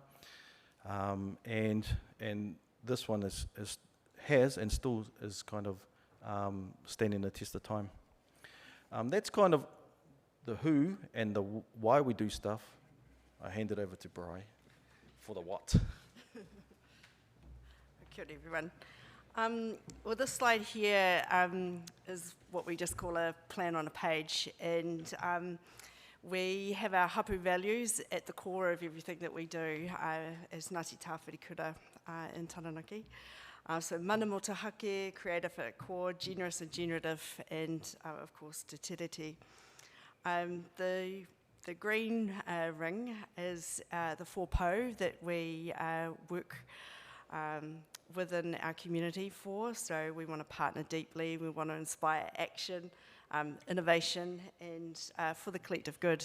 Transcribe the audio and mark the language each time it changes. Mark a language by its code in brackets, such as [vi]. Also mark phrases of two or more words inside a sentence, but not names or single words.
[en] And this one has and still is kind of standing the test of time. That's kind of the who and the why we do stuff. I hand it over to Bri for the what. [mi] Kia ora, [en] everyone. Well, this slide here is what we just call a plan on a page, and we have our hapu values at the core of everything that we do as Ngāti Tāwhirikura in Taranaki. [mi] So mana motahake, [en] creative at core, generous and generative, and of course [mi] te tiriti. [en] The green ring is the 4 po that we work within our community for. So we want to partner deeply, we want to inspire action, innovation, and for the collective good.